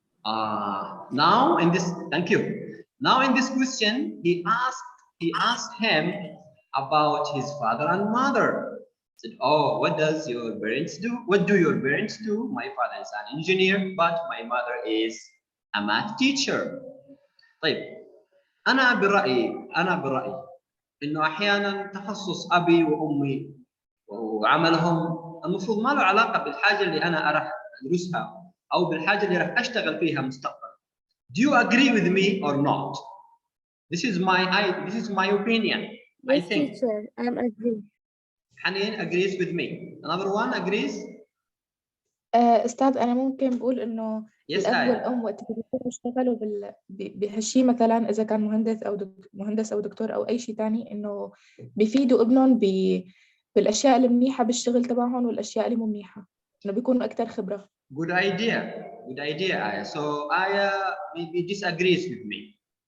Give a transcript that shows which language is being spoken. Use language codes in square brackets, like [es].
[en] Now in this, thank you. Now in this question, he asked him about his father and mother. He said, oh, what does your parents do? What do your parents do? My father is an engineer, but my mother is a math teacher. [ar] طيب أنا برأيي إنه أحيانا تخصص أبي وأمي وعملهم المفروض ما له علاقة بالحاجة اللي أنا راح أدرسها أو بالحاجة اللي راح أشتغل فيها مستقبلا. [en] Do you agree with me or not? This is my opinion. Yes, I think. teacher, I'm agree. Hanin agrees with me. Another one agrees. [ar] أستاذ أنا ممكن بقول إنه [en] Yes, [ar] الأب [en] I. [ar] والأم وقت بيكونوا يشتغلوا بهالشيء مثلا إذا كان مهندس أو دكتور أو أي شيء تاني إنه بيفيدوا ابنهم بالأشياء المنيحة بالشغل تبعهم والأشياء اللي مو منيحة إنه بيكونوا أكتر خبرة. [en] Good idea. Good idea, Aya. So Aya maybe disagrees with me.